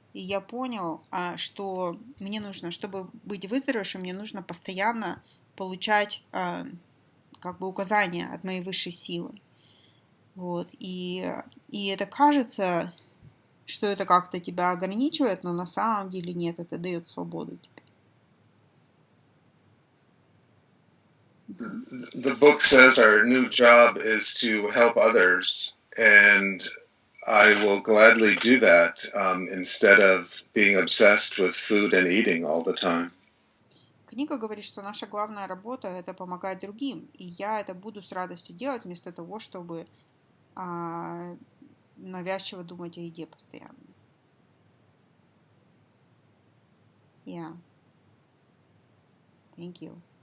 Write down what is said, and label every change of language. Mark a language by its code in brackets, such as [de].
[ru] И я понял, что мне нужно, чтобы быть выздоровевшим, мне нужно постоянно получать указания от моей высшей силы. Вот. И это кажется, что это как-то тебя ограничивает, но на самом деле нет, это дает свободу тебе. [en] The book says our new job is to help others, and I will gladly do that instead of being obsessed with food and eating all the time. [ru] Книга говорит, что наша главная работа – это помогать другим, и я это буду с радостью делать вместо того, чтобы навязчиво думать о еде постоянно. [en] Yeah. Thank you.